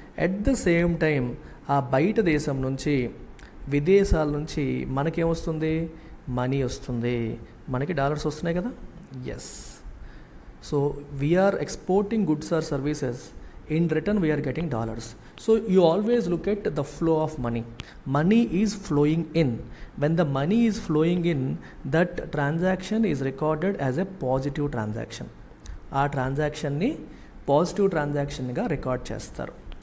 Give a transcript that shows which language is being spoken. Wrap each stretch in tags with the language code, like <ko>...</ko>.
<en>at the same time</en> <te>ఆ బయట దేశం నుంచి, విదేశాల నుంచి మనకేమొస్తుంది? మనీ వస్తుంది. మనకి డాలర్స్ వస్తున్నాయి కదా. Yes.</te> <en>So we are exporting goods or services. In return, we are getting dollars. So you always look at the flow of money. Money is flowing in. When the money is flowing in, that transaction is recorded as a positive transaction.</en> <te>ఆ ట్రాన్సాక్షన్ని positive ట్రాన్సాక్షన్గా record చేస్తారు.</te>